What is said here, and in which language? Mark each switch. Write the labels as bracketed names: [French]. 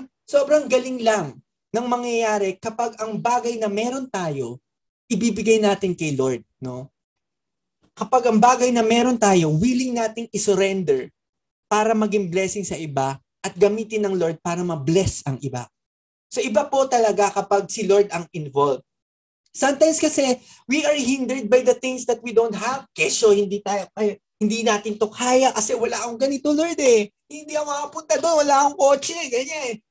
[Filipino] Sobrang galing lang ng mangyayari kapag ang bagay na meron tayo, ibibigay natin kay Lord, no? Kapag ang bagay na meron tayo, willing nating isurrender para maging blessing sa iba at gamitin ng Lord para ma-bless ang iba. So iba po talaga kapag si Lord ang involved. [English] Sometimes [Filipino] kasi [English] we are hindered by the things that we don't have. [Filipino] Kesyo hindi natin to kaya kasi wala akong ganito, Lord eh. Hindi ako makapunta doon, wala akong kotse, ganyan.